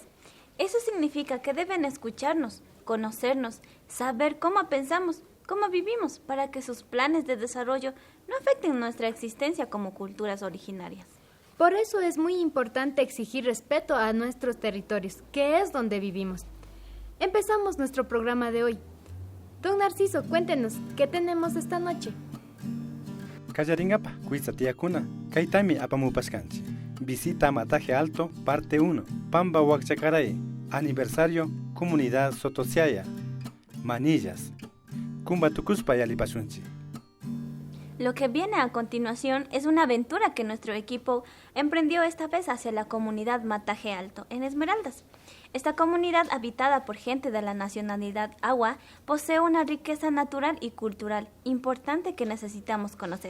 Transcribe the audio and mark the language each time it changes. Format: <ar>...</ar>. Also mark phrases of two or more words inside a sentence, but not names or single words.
<es>Eso significa que deben escucharnos, conocernos, saber cómo pensamos, cómo vivimos, para que sus planes de desarrollo no afecten nuestra existencia como culturas originarias. Por eso es muy importante exigir respeto a nuestros territorios, que es donde vivimos. Empezamos nuestro programa de hoy. Don Narciso, cuéntenos, ¿qué tenemos esta noche?</es> <qu>Kallaringapa, Cuizatiacuna, Kaitami Apamupascanchi.</qu> <es>Visita Mataje Alto, parte 1.</es> <qu>Pamba Huachacaray.</qu> <es>Aniversario, Comunidad Sotosiaya. Manillas.</es> <qu>Cumbatucuspa Yalipashunchi.</qu> <es>Lo que viene a continuación es una aventura que nuestro equipo emprendió esta vez hacia la comunidad Mataje Alto, en Esmeraldas. Esta comunidad, habitada por gente de la nacionalidad Agua, posee una riqueza natural y cultural importante que necesitamos conocer.</es>